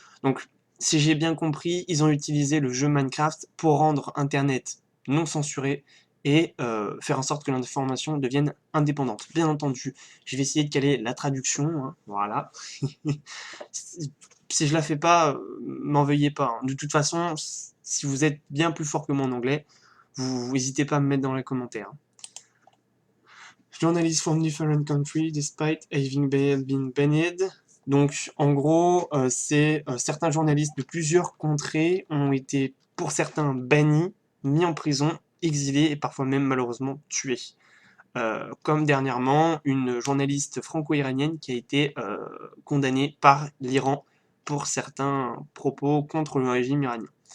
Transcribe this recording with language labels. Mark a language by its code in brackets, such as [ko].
[fr] Donc, si j'ai bien compris, ils ont utilisé le jeu Minecraft pour rendre internet non censuré et faire en sorte que l'information devienne indépendante. Bien entendu, je vais essayer de caler la traduction, hein, voilà. Si je la fais pas, m'en veuillez pas, hein. De toute façon, si vous êtes bien plus fort que moi en anglais, vous n'hésitez pas à me mettre dans les commentaires. [en] Journalists from different countries despite having been banned. [fr] Donc, en gros, c'est certains journalistes de plusieurs contrées ont été, pour certains, bannis, mis en prison, exilés et parfois même malheureusement tués. Comme dernièrement, une journaliste franco-iranienne qui a été condamnée par l'Iran pour certains propos contre le régime iranien.